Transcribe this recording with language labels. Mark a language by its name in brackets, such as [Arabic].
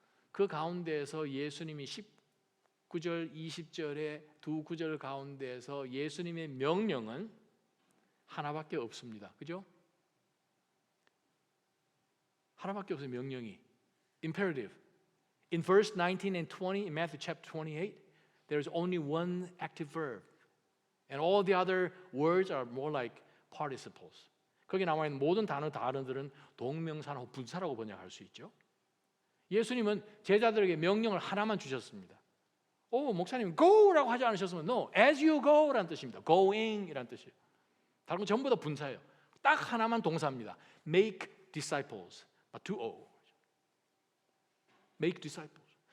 [Korean] 그 가운데에서 예수님이 19절 20절의 두 구절 가운데에서 예수님의 명령은 하나밖에 없습니다. 그죠? 하나밖에 없어요. 명령이 imperative. [English] In verse 19 and 20 in Matthew chapter 28 there is only one active verb and all the other words are more like participles. [Korean] 거기 나와 있는 모든 단어들은 동명사나 분사라고 번역할 수 있죠. 예수님은 제자들에게 명령을 하나만 주셨습니다. 목사님 go라고 하지 않으셨으면 [English] no, as you go [Korean] 라는 뜻입니다. going이라는 뜻이에요. 다른 건 전부 다 분사예요. 딱 하나만 동사입니다. [English] make disciples, make disciples.